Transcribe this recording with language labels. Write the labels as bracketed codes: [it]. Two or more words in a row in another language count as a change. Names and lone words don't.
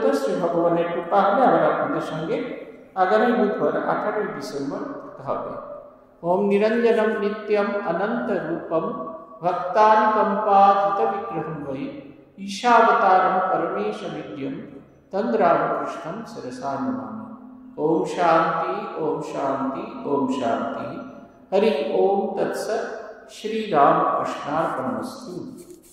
[bn] শ্রী ভগবানের কৃপা হলে আবার আপনাদের সঙ্গে আগামী বুধবার 18 ডিসেম্বর হবে। [sa] ওম নিরঞ্জনম নিত্যম অনন্ত রূপম ভক্তানুকম্পাযিত বিগ্রহম বৈ ঈশাবতারম পরমেশ বিদ্যম তং রামকৃষ্ণম শিরসা নমামি। ওম শান্তি, ওম শান্তি, ওম শান্তি। हरि ओम तत्सत्। श्री राम कृष्णार्पणमस्तु।